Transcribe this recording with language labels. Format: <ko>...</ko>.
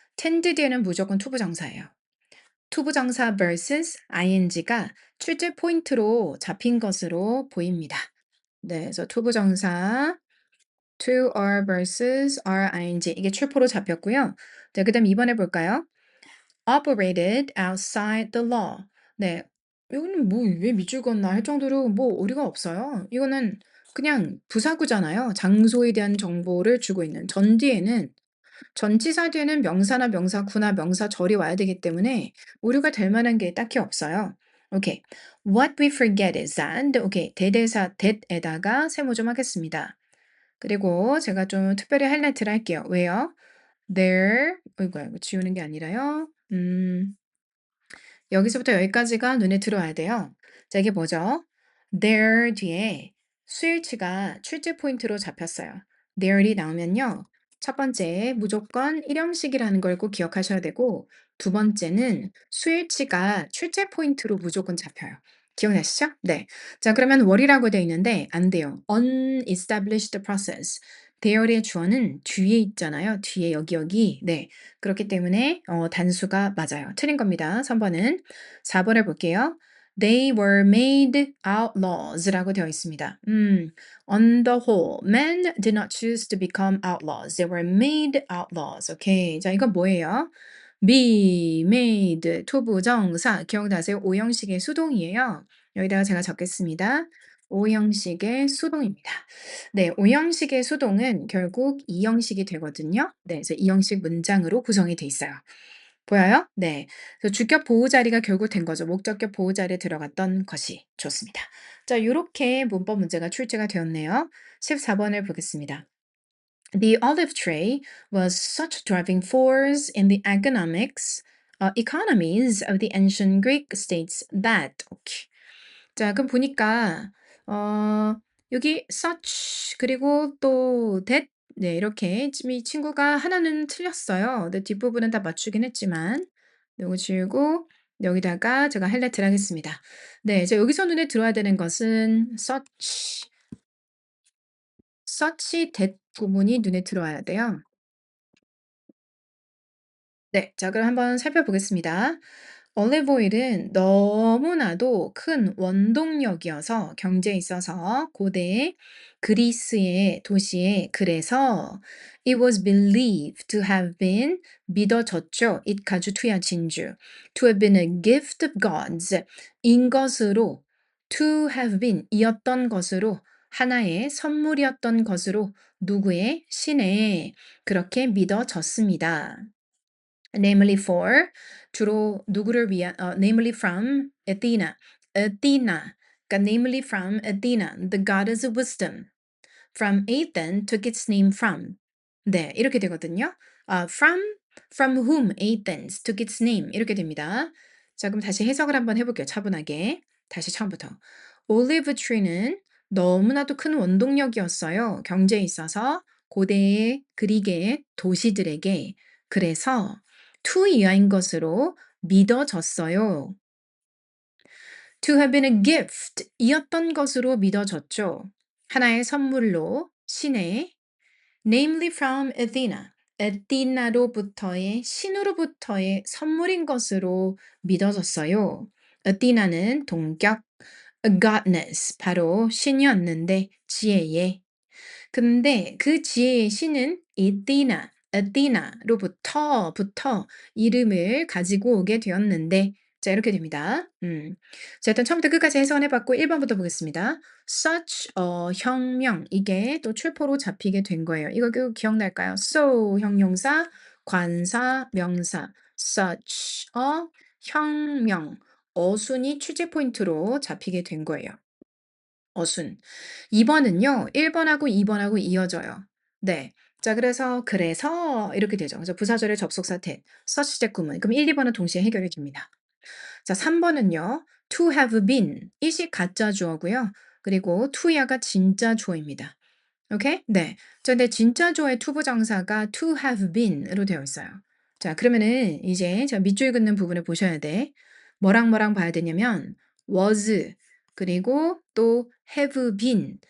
<ko>tend 뒤에는 무조건 투부정사예요. 투부정사 vs ing가 출제 포인트로 잡힌 것으로 보입니다. 네, 그래서 투부정사 to are vs ing 이게 출포로 잡혔고요. 네, 그다음 2번 해볼까요?</ko> <en>operated outside the law.</en> <ko>네, 이거는 뭐 왜 밑줄 긋나 할 정도로 뭐 오류가 없어요. 이거는 그냥 부사구잖아요. 장소에 대한 정보를 주고 있는 전 뒤에는 전치사 뒤에는 명사나 명사구나 명사절이 와야 되기 때문에 오류가 될 만한 게 딱히 없어요. 오케이.</ko> <en>What we forget is that. 오케이.</en> <ko>대대사 that에다가 세모 좀 하겠습니다. 그리고 제가 좀 특별히 하이라이트를 할게요. 왜요? There. 이거 지우는 게 아니라요. 여기서부터 여기까지가 눈에 들어와야 돼요. 자, 이게 뭐죠? there 뒤에 수일치가 출제 포인트로 잡혔어요. there이 나오면요. 첫 번째, 무조건 일형식이라는 걸 꼭 기억하셔야 되고, 두 번째는 수일치가 출제 포인트로 무조건 잡혀요. 기억나시죠? 네. 자, 그러면 what이라고 되어 있는데, 안 돼요.</ko> <en>unestablished process.</en> <ko>there의 주어는 뒤에 있잖아요. 뒤에 여기. 네. 그렇기 때문에 단수가 맞아요. 틀린 겁니다. 3번은. 4번 해볼게요.</ko> <en>They were made outlaws라고</en> <ko>되어 있습니다.</ko> <en>On the whole, men did not choose to become outlaws. They were made outlaws.</en> <ko>오케이. 자, 이건 뭐예요? be, made, 투부정사. 기억나세요? 오형식의 수동이에요. 여기다가 제가 적겠습니다. 오형식의 수동입니다. 네, 오형식의 수동은 결국 이형식이 되거든요. 네, 그래서 이형식 문장으로 구성이 돼 있어요. 보여요? 네. 그래서 주격 보호 자리가 결국 된 거죠. 목적격 보호 자리에 들어갔던 것이 좋습니다. 자, 요렇게 문법 문제가 출제가 되었네요. 14번을 보겠습니다.</ko> <en>The olive tree was such a driving force in the economies of the ancient Greek states that.</en> <ko>오케이. 자, 그럼 보니까 여기 such 그리고 또 that 네, 이렇게 지금 이 친구가 하나는 틀렸어요. 근데 뒷부분은 다 맞추긴 했지만 요거 지우고 여기다가 제가 하이라이트를 하겠습니다. 네, 이제 여기서 눈에 들어와야 되는 것은 such that 부분이 눈에 들어와야 돼요. 네. 자, 그럼 한번 살펴보겠습니다. 올리브 오일은 너무나도 큰 원동력이어서 경제에 있어서 고대 그리스의 도시에 그래서</ko> <en>it was believed to have been</en> <ko>믿어졌죠. it 가주 투야 진주</ko> <en>to have been a gift of gods</en> <ko>인 것으로</ko> <en>to have been</en> <ko>이었던 것으로 하나의 선물이었던 것으로 누구의 신에 그렇게 믿어졌습니다.</ko> <en>namely for</en> <ko>주로 누구를 위한</ko> <en>namely from Athena. Athena.</en> <ko>그러니까</ko> <en>namely from Athena, the goddess of wisdom. From Athens took its name from.</en> <ko>네, 이렇게 되거든요.</ko> <en>from whom Athens took its name</en> <ko>이렇게 됩니다. 자, 그럼 다시 해석을 한번 해볼게요. 차분하게. 다시 처음부터. 올리브 트리는 너무나도 큰 원동력이었어요. 경제에 있어서 고대의 그리스의 도시들에게. 그래서 투이하인 것으로 믿어졌어요.</ko> <en>To have been a gift</en> <ko>이었던 것으로 믿어졌죠. 하나의 선물로 신의</ko> <en>namely from Athena.</en> <ko>에디나로부터의 신으로부터의 선물인 것으로 믿어졌어요. 에디나는 동격, a goddess, 바로 신이었는데 지혜의 근데 그 지혜의 신은 에디나로부터 이름을 가지고 오게 되었는데 자 이렇게 됩니다. 자 일단 처음부터 끝까지 해석을 해봤고 1번부터 보겠습니다. such 혁명 이게 또 출포로 잡히게 된 거예요. 이거 기억날까요? so 형용사, 관사, 명사 such 혁명 어순이 취재 포인트로 잡히게 된 거예요. 어순. 2번은요. 1번하고 2번하고 이어져요. 네. 자 그래서 이렇게 되죠. 그래서 부사절의 접속사 tet, such 구문. 그럼 1, 2번은 동시에 해결해 줍니다. 자 3번은요.</ko> <en>to have been it이</en> <ko>가짜 주어고요. 그리고 to야가 진짜 주어입니다. 오케이? 네. 자 근데 진짜 주어의 투부정사가 to have been으로 되어 있어요. 자 그러면은 이제 자 밑줄 긋는 부분을 보셔야 돼. 뭐랑 봐야 되냐면 was 그리고 또 have been.</ko>